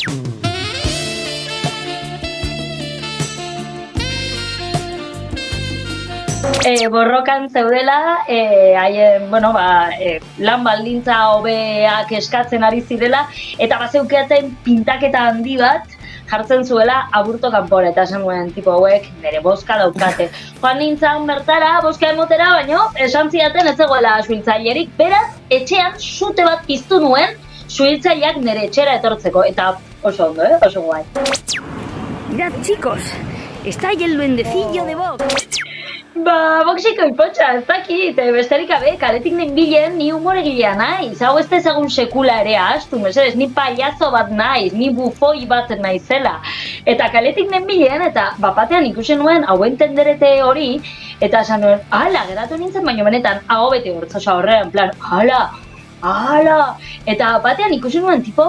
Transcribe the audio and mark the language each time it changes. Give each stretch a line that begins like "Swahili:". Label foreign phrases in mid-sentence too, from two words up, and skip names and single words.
Basque: Borrokan zeudela, haien, lan baldintza hobeak eskatzen ari zirela, eta bazeukaten pintaketa handi bat jartzen zuela aburto kanpora, eta esan nuen, tipo hauek, nire boska daukate. Joan nintzen bertara, boska emotera, baina esan zidaten ez zegoela suhiltzailerik, beraz, etxean sute bat piztu nuen, suhiltzaileak nire etxera etortzeko, eta oso ondo, oso guai.
Spanish: Mirad, chicos, está ahí el duendecillo de Vox.
Basque: Voxiko ipotxa, ez dakit, besterik gabe, kaletik nenbilen ni humoregilea naiz, hau ez dezagun sekula ere astu, mesedez, ni paiazo bat naiz, ni bufoi bat naizela. Eta kaletik nenbilen, eta bapatean ikusen nuen, hauen tenderete hori, eta esan nuen, ala, geratu nintzen, baino benetan, hau bete hortzosa horrean, plan, ala, eta batean ikusi nuen tipo